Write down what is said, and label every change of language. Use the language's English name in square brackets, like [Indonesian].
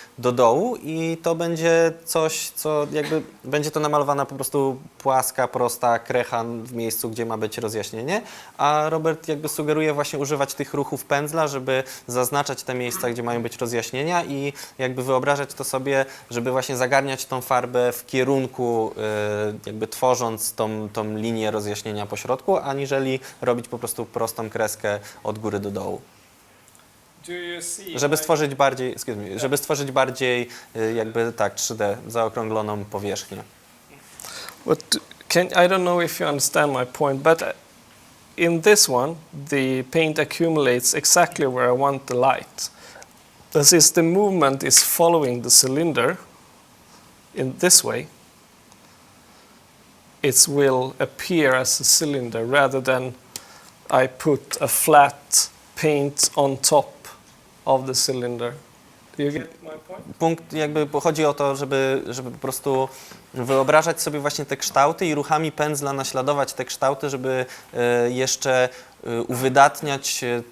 [Polish] do dołu, i to będzie coś, co jakby będzie to namalowana po prostu płaska, prosta krecha w miejscu, gdzie ma być rozjaśnienie, a Robert jakby sugeruje właśnie używać tych ruchów pędzla, żeby zaznaczać te miejsca, gdzie mają być rozjaśnienia, i jakby wyobrażać to sobie, żeby właśnie zagarniać tą farbę w kierunku, jakby tworząc tą linię rozjaśnienia po środku, aniżeli robić po prostu prostą kreskę od góry do dołu. Żeby stworzyć bardziej jakby tak 3D, zaokrągloną powierzchnię. [English] I don't know if you understand my point, but in this one, the paint accumulates exactly where I want the light. This is the movement is following the cylinder in this way. It will appear as a cylinder rather than I put a flat paint on top of the cylinder. Do you get my point? [Polish] Jakby chodzi o to, żeby po prostu wyobrażać sobie właśnie te kształty i ruchami pędzla naśladować te kształty, żeby jeszcze uwydatniać